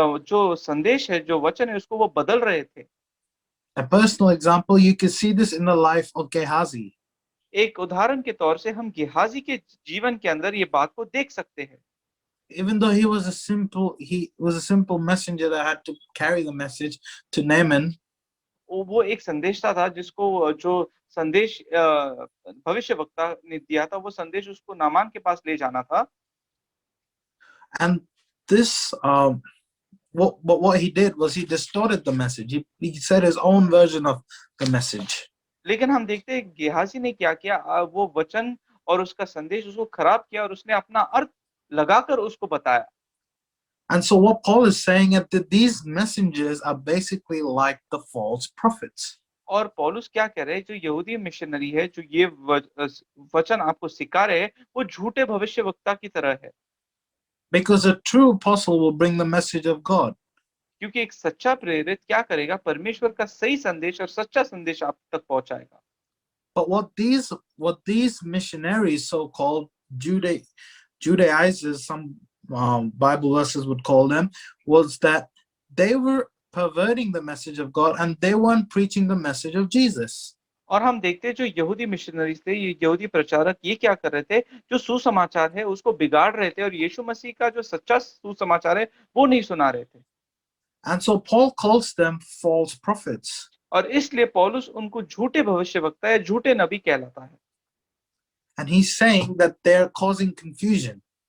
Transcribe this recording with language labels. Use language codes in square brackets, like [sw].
[hi] जो संदेश है, जो वचन है उसको वो बदल रहे थे। [en] A personal example, you can see this in the life of Gehazi. [hi] एक उदाहरण के तौर से हम गेहाजी के जीवन के अंदर ये बात को देख सकते हैं। [en] Even though he was a simple messenger that had to carry the message to Naaman, [hi] वो एक संदेशता था जिसको जो संदेश भविष्यवक्ता ने दिया था, वो संदेश उसको नामान के पास ले जाना था। [en] and this what he did was he distorted the message. He said his own version of the message. [hi] लेकिन हम देखते हैं गेहाजी ने क्या किया, वो वचन और उसका संदेश उसको खराब किया और उसने अपना अर्थ लगाकर उसको बताया। [en] And so what Paul is saying is that these messengers are basically like the false prophets. [hi] और पौलुस क्या कह रहे हैं, जो यहूदी मिशनरी है, जो ये वचन आपको सिखा रहे हैं, वो झूठे भविष्यवक्ता की तरह है। [en] Because a true apostle will bring the message of God. [hi] क्योंकि एक सच्चा प्रेरित क्या करेगा, परमेश्वर का सही संदेश और सच्चा संदेश आप तक पहुंचाएगा। [en] But what these missionaries, so-called Judaizers, some Bible verses would call them, was that they were perverting the message of God and they weren't preaching the message of Jesus. [hi] और हम देखते हैं जो यहूदी मिशनरीज थे, ये यहूदी प्रचारक ये क्या कर रहे थे, जो सुसमाचार है उसको बिगाड़ रहे थे और यीशु मसीह का जो सच्चा सुसमाचार है वो नहीं सुना रहे थे। [en] And so Paul calls them false prophets. [hi] और इसलिए पौलुस उनको झूठे भविष्यवक्ता या झूठे नबी कहलाता है। [en] And he's saying that they're causing confusion.